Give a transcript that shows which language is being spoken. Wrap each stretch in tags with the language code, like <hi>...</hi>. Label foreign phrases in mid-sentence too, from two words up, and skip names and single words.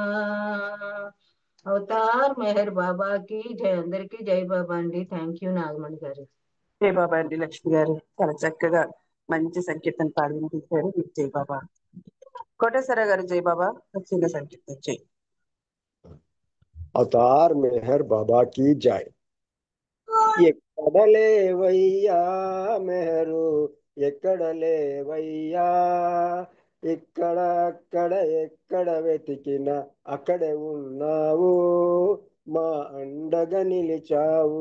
<hi>अवतार मेहर बाबा की जय</hi> <te>అందరికి</te> <hi>जय बाबा</hi> <te>అండి</te> <en>thank you</en> <te>నాగమణి గారు</te> <hi>जय बाबा</hi> <te>అండి లక్ష్మి గారు చాలా చక్కగా మంచి సంకీర్తన పాడి వినిపించారు</te> <hi>जय बाబా</hi> <te>కోటేశ్వర గారు</te> <hi>जय बाबा</hi> <te>చిన్న సంకీర్తన జై</te> <hi>अवतार मेहर बाबा की जय।</hi> <te>ఎక్కడలేవయ్యా మెహరు, ఎక్కడలేవయ్యా, ఇక్కడ అక్కడ ఎక్కడ వెతికినా అక్కడే ఉన్నావు, మా అండగా నిలిచావు.</te>